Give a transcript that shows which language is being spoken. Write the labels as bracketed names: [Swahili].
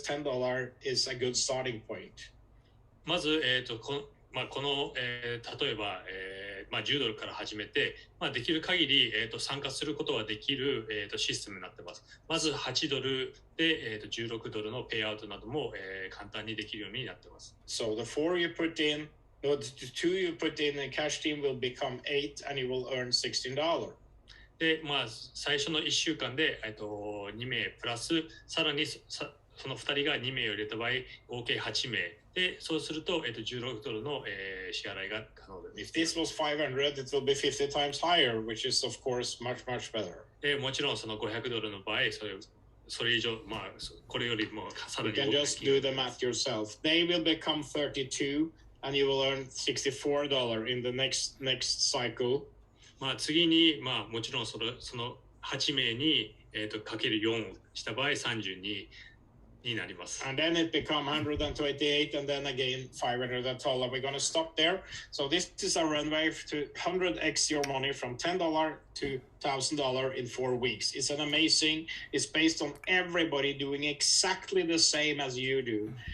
[English] $10 is a good starting point. [Japanese] まず、この、例えば、10ドルから始めて、できる限り、参加することができる、システムになっています。まず8ドルで、16ドルのペイアウトなども、簡単にできるようになっています。 [English] So the 4 you put in, the 2 you put in the cash team will become 8 and you will earn $16. [Japanese] で、最初の1週間で、2名プラス、さらにその2人が2名を入れた場合、合計8名。で、そうすると、16ドルの、支払いが可能です。 [English] If this was 500, it will be 50 times higher, which is of course much better. [Japanese] で、もちろんその500ドルの場合、それ以上、これよりもさらに。 [English] You can just do the math yourself. They will become 32, and you will earn $64 in the next cycle. [Japanese] 次に、もちろんその8名に、かける4をした場合、32になります。 [English] And then it become 128, and then again $500. We're going to stop there. So this is a runway to 100x your money from $10 to $1,000 in 4 weeks. It's an amazing. It's based on everybody doing exactly the same as you do.